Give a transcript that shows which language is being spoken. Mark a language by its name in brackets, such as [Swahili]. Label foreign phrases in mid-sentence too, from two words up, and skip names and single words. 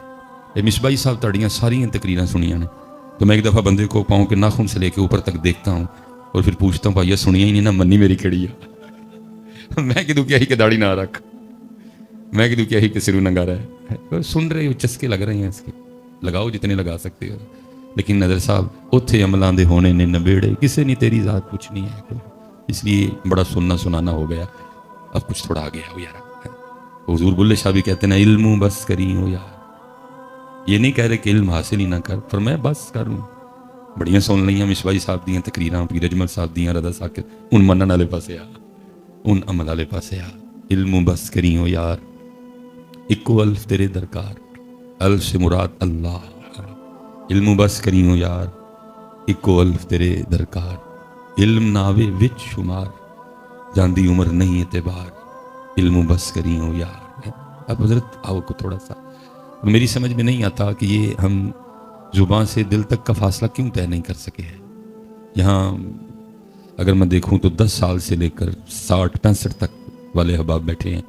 [Urdu] یہ مصباحی صاحب [Punjabi] تڑیاں ساری تقریریں سنیاں نے. [Urdu] تو میں ایک دفعہ بندے کو پاؤں کے ناخن سے لے کے اوپر تک دیکھتا ہوں اور پھر پوچھتا ہوں بھائی [Punjabi] یہ سنیا ہی نہیں نا، منی میری کیڑی ہے. میں کدوں کیا ہی کہ داڑھی نہ رکھ، میں کدوں کیا ہی کہ سرو ننگا رہا ہے. [Urdu] سن رہے ہو چسکے لگ رہے ہیں اس کے، لگاؤ جتنے لگا سکتے ہو. [Punjabi] لیکن نظر صاحب اتھے عملاں دے ہونے نے نبیڑے، کسے نہیں تیری ذات پوچھنی ہے. [Urdu] اس لیے بڑا سننا سنانا ہو گیا، اب کچھ تھوڑا آ گیا ہو یار. حضور بلے شاہ بھی کہتے ہیں [Punjabi] علم بس کری ہو یار. [Urdu] یہ نہیں کہہ رہے کہ علم حاصل ہی نہ کر، [Punjabi] پر میں بس کروں. بڑیاں سن لئیاں مصباحی صاحب دیاں تقریراں، پیر اجمل صاحب دیاں، رضا ساکر، ان منن والے پاسے آ، ان عمل والے پاسے آ. علم بس کری ہو یار، اکو الف تیرے درکار، [Urdu] الف سے مراد اللہ. [Punjabi] علم بس کری ہو یار، اکو الف تیرے درکار. علم ناوے وچ شمار، جاندی عمر نہیں اعتبار. علم بس کری ہو یار. [Urdu] اب حضرت آؤ کو تھوڑا سا میری سمجھ میں نہیں آتا کہ یہ ہم زبان سے دل تک کا فاصلہ کیوں طے نہیں کر سکے ہیں. یہاں اگر میں دیکھوں تو 10 سال سے لے کر 60-65 تک والے احباب بیٹھے ہیں.